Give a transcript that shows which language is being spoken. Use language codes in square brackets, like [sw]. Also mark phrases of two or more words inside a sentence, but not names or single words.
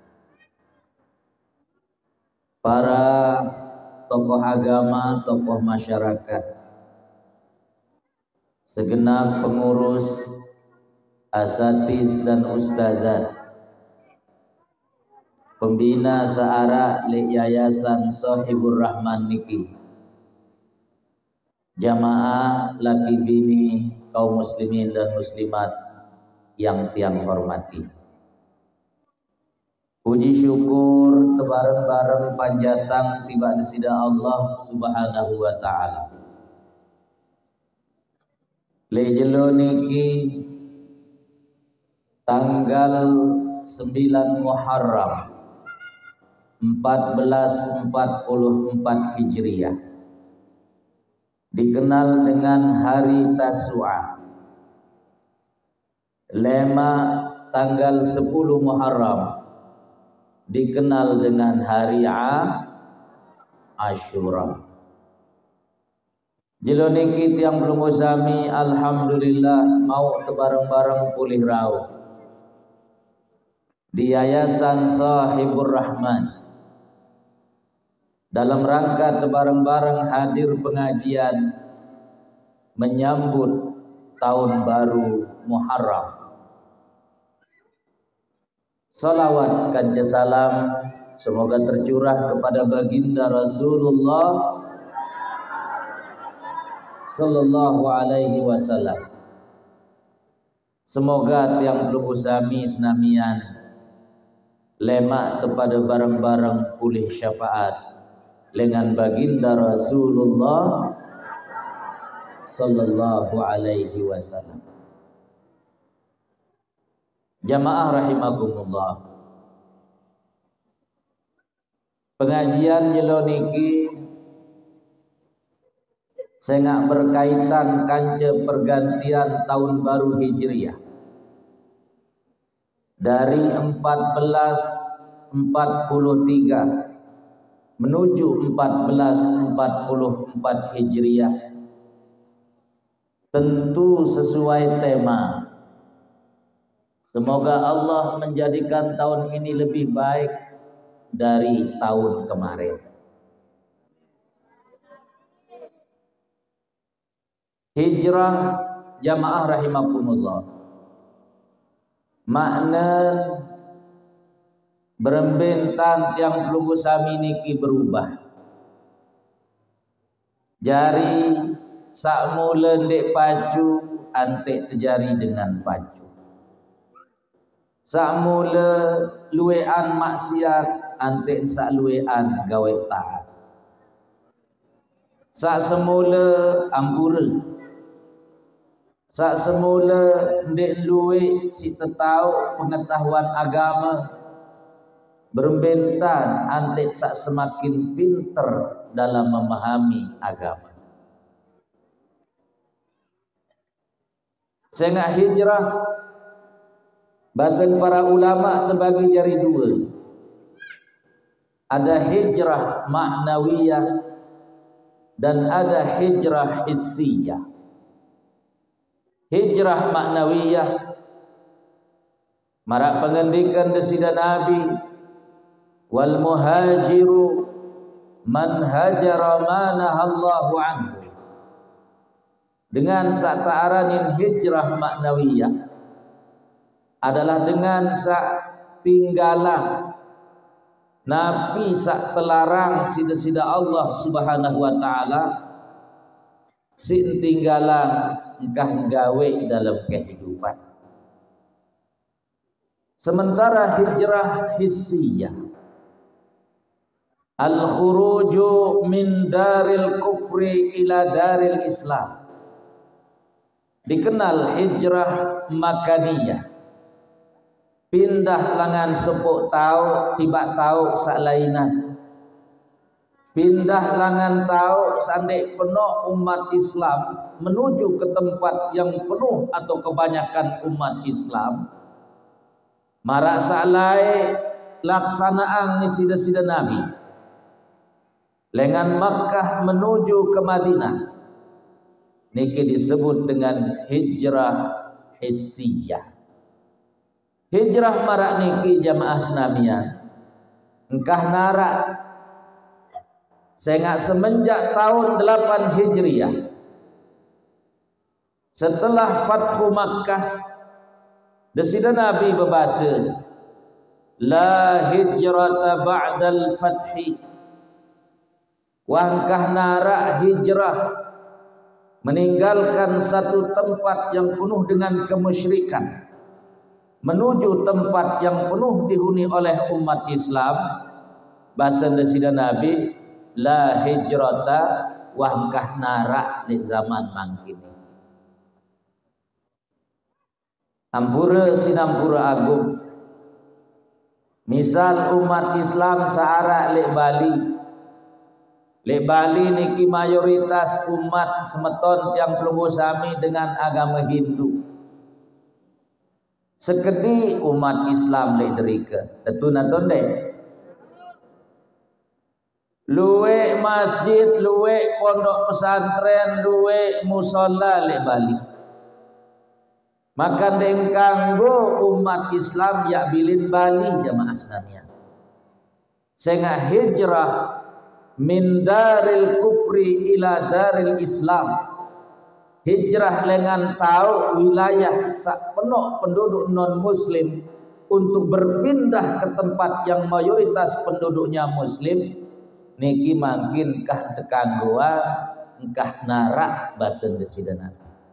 [id] Para tokoh agama, tokoh masyarakat, segenap pengurus, asatiz dan ustazat, pembina seara Yayasan Shahibur Rahman niki, jamaah [sas] laki bini [id] kaum muslimin dan muslimat yang tiang hormati. [sas] Puji syukur tebareng-bareng panjatang tiba di sida [ar] Allah Subhanahu wa taala. [sas] Lejelo niki [id] tanggal 9 Muharram 1444 Hijriah, dikenal dengan Hari Tasu'a. Lema tanggal 10 Muharram dikenal dengan Hari Asyura. [sas] Jelo niki tiang belum usami, alhamdulillah mau tebareng-bareng pulih rau di Yayasan Shahibur Rahman [id] dalam rangka [sas] tebareng-bareng [id] hadir pengajian menyambut tahun baru Muharram. Salawat kanja salam semoga tercurah kepada baginda Rasulullah [ar] sallallahu alaihi wasallam. [sas] Semoga tiang belum usami senamian lemak kepada bareng-bareng pulih syafaat [id] dengan baginda Rasulullah [ar] sallallahu alaihi wasallam. Jamaah rahimakumullah. [id] Pengajian [sas] jelo niki sengak [id] berkaitan kanca pergantian tahun baru Hijriah dari 1443 menuju 1444 Hijriah, tentu sesuai tema Semoga Allah menjadikan tahun ini lebih baik dari tahun kemarin. [ar] Hijrah jamaah rahimakumullah. [sas] Makna berembentan tiang pelunggu sami niki berubah. Jari sak mula ndek pacu antek terjari dengan pacu. Sak mula luwean maksiat antek sak luwean gawe taat. Sak semula ampura. Sak semula ndek luwe si tetau [id] pengetahuan agama [sas] berbentan antek sak [id] semakin pinter dalam memahami agama. Sehingga hijrah bahasa para ulama terbagi jadi dua. Ada hijrah ma'nawiyah dan ada hijrah hissiyah. [sas] Hijrah ma'nawiyah marak pengendikan desida Nabi, [ar] wal muhajiru man hajara ma nahallahu anhu. [sas] Dengan sak ta'aranin hijrah ma'nawiyah adalah dengan sak tinggalan Nabi sak telarang sida-sida [ar] Allah Subhanahu wa taala, [sas] si tinggalan engkah gawe [id] dalam kehidupan. Sementara hijrah hissiyah, [ar] al-khuruju min daril kufri ila daril Islam, [id] dikenal hijrah makaniyah. [sas] Pindah langan sepuk tau tiba tau sak lainan. [id] Pindah [sas] langan tau sandek [id] penuh umat Islam menuju ke tempat yang penuh atau kebanyakan umat Islam. [sas] Marak sak lai laksanaan ni sida-sida Nabi. [id] Lengan Makkah menuju ke Madinah. Niki disebut dengan hijrah hissiyah. [sas] Hijrah marak niki jamaah senamian engkah narak [id] sehingga semenjak tahun 8 Hijriah setelah Fathu Makkah desida Nabi berbahasa [ar] la hijrata ba'dal fathi, [sas] wangkah narak [id] hijrah meninggalkan satu tempat yang penuh dengan kemusyrikan menuju tempat yang penuh dihuni oleh umat Islam. [sas] Bahasa desida Nabi [ar] la hijrata, [sas] wangkah narak di zaman mangkini. Ampura sinampura agung. [id] Misal umat Islam [sas] searak lek Bali. Lek Bali niki mayoritas umat semeton tiang pelunggu sami dengan agama Hindu. Sekedi umat Islam lek derika tentu naton dek luwe masjid, luwe pondok pesantren, luwe musola lek Bali. Maka deng kanggo umat Islam ya bilin Bali jamaah sekalian. [id] Sehingga hijrah [ar] min daril kufri ila daril Islam. [id] Hijrah lengan tahu wilayah sak penuh penduduk non muslim untuk berpindah ke tempat yang mayoritas penduduknya muslim [sas] niki mangkin kah tekanggoan engkah narak bahasa desida Nabi.